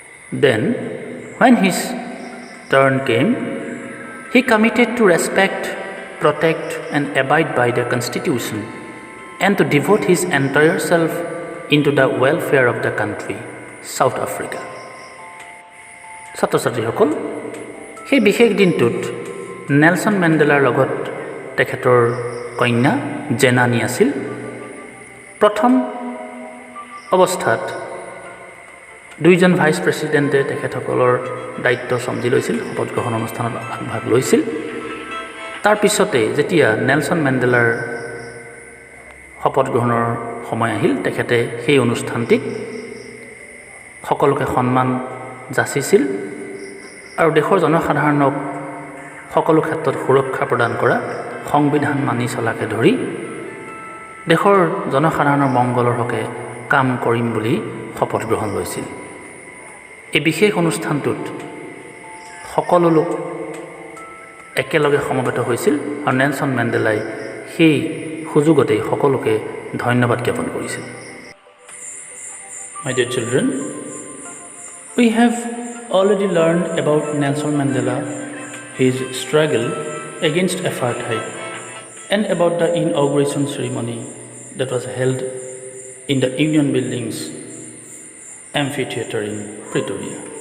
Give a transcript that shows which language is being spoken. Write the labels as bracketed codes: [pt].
[en] Then, when his turn came, he committed to respect, protect and abide by the Constitution and to devote his entire self into the welfare of the country. South Africa. [as] ছাত্ৰ ছাত্ৰীসকল, সেই বিশেষ দিনটোত Nelson মেণ্ডেলাৰ লগত তেখেতৰ কন্যা জেনানী আছিল। প্ৰথম অৱস্থাত দুইজন ভাইচ প্ৰেছিডেণ্টে তেখেতসকলৰ দায়িত্ব চম্জি লৈছিল, শপত গ্ৰহণ অনুষ্ঠানত আগভাগ লৈছিল। তাৰ পিছতে যেতিয়া নেলছন মেণ্ডেলাৰ শপত গ্ৰহণৰ সময় আহিল, তেখেতে সেই অনুষ্ঠানটিত সকলোকে সন্মান যাচিছিল আৰু দেশৰ জনসাধাৰণক সকলো ক্ষেত্ৰত সুৰক্ষা প্ৰদান কৰা, সংবিধান মানি চলাকে ধৰি দেশৰ জনসাধাৰণৰ মংগলৰ হকে কাম কৰিম বুলি শপত গ্ৰহণ লৈছিল। এই বিশেষ অনুষ্ঠানটোত সকলো লোক একেলগে সমবেত হৈছিল আৰু নেলছন মেণ্ডেলাই সেই সুযোগতেই সকলোকে ধন্যবাদ জ্ঞাপন কৰিছিল। [en] My dear children, we have already learned about Nelson Mandela, his struggle against apartheid, and about the inauguration ceremony that was held in the Union Buildings amphitheater in Pretoria.